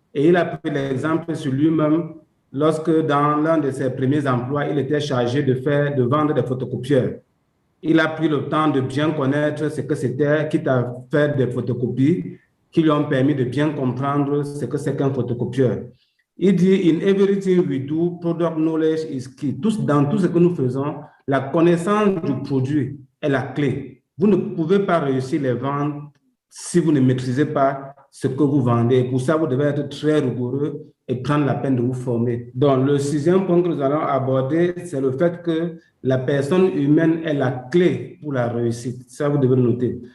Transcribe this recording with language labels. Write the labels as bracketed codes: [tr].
[fr] Et il a pris l'exemple sur lui-même lorsque dans l'un de ses premiers emplois, il était chargé de vendre des photocopieurs. Il a pris le temps de bien connaître ce que c'était, quitte à faire des photocopies qui lui ont permis de bien comprendre ce que c'est qu'un photocopieur. Il dit, [en] in everything we do, product knowledge is key. [fr] Dans tout ce que nous faisons, la connaissance du produit est la clé. Vous ne pouvez pas réussir les ventes si vous ne maîtrisez pas ce que vous vendez. Pour ça, vous devez être très rigoureux et prendre la peine de vous former. Donc, le 6e point que nous allons aborder, c'est le fait que la personne humaine est la clé pour la réussite. Ça, vous devez le noter.